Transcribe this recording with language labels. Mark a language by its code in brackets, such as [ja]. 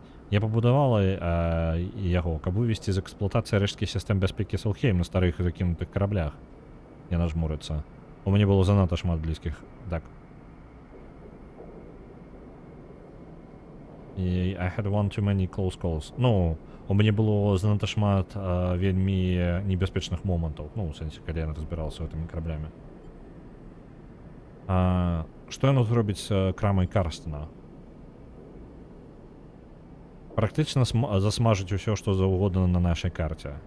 [be] Я пабудавала яго, каб вывесці з эксплуатацыі рэшткі сістэм бяспекі Солхейм на старых закінутых караблях. Яна жмурыцца. У мяне было занадта шмат блізкіх. Так. [en] І I had one too many close calls. [be] Ну, у мяне было занадта шмат вельмі небяспечных момантаў. Ну, у сэнсе, калі я разбіраўся гэтымі караблямі. Што яно зробіць з крамай Карстена? Практычна засмажыць усё, што заўгодна на нашай карце.